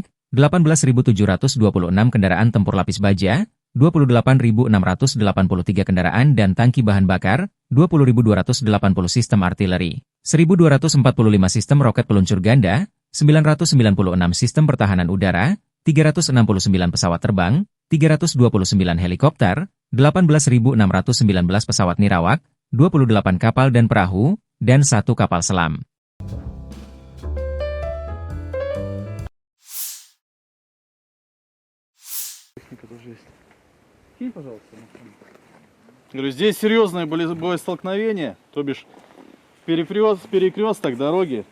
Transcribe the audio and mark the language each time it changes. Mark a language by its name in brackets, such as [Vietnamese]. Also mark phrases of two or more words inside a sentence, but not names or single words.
[Indonesian] 18.726 kendaraan tempur lapis baja, 28.683 kendaraan dan tangki bahan bakar, 20.280 sistem artileri, 1.245 sistem roket peluncur ganda, 996 sistem pertahanan udara, 369 pesawat terbang, 329 helikopter, 18.619 pesawat nirawak, 28 kapal dan perahu, dan 1 kapal selam. [Russian] Говорю, здесь серьезное боестолкновение, то бишь перекресток дороги.